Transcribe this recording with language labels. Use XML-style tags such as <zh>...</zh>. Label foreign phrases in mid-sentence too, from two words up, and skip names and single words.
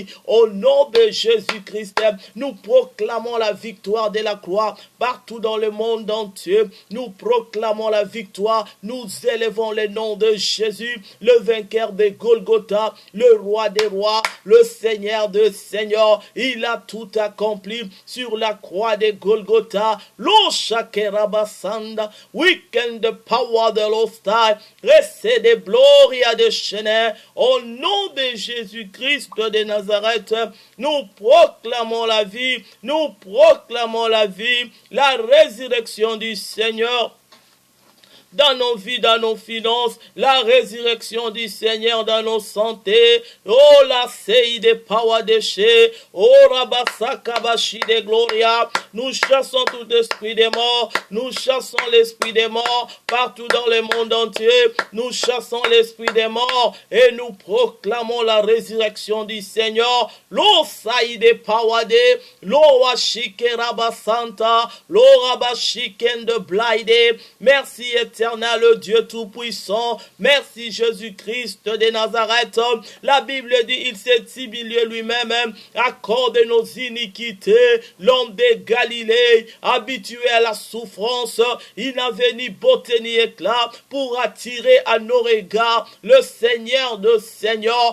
<fr>Au nom de Jésus-Christ, nous proclamons la victoire de la croix partout dans le monde entier. Nous proclamons la victoire. Nous élevons le nom de Jésus, le vainqueur de Golgotha, le roi des rois, le Seigneur de Seigneurs. Il a tout accompli sur la croix de Golgotha. Lo shakerabasanda, weekend the power de l'hostie, reste de gloria de Chénet. Au nom de Jésus-Christ de Nazareth, nous proclamons la vie, nous proclamons la vie, la résurrection du Seigneur dans nos vies, dans nos finances, la résurrection du Seigneur dans nos santé. Oh, la sei de power de chez, oh, rabasakabashi de gloria. Nous chassons tout esprit des morts, nous chassons l'esprit des morts partout dans le monde entier. Nous chassons l'esprit des morts et nous proclamons la résurrection du Seigneur. Lo sai de power de, lo washike rabasanta, lo rabashiken de blaide. Merci éternel Dieu Tout-Puissant. Merci Jésus-Christ de Nazareth. La Bible dit, il s'est humilié lui-même à cause de nos iniquités. L'homme de Galilée, habitué à la souffrance, il n'avait ni beauté ni éclat pour attirer à nos regards le Seigneur de Seigneur.</fr>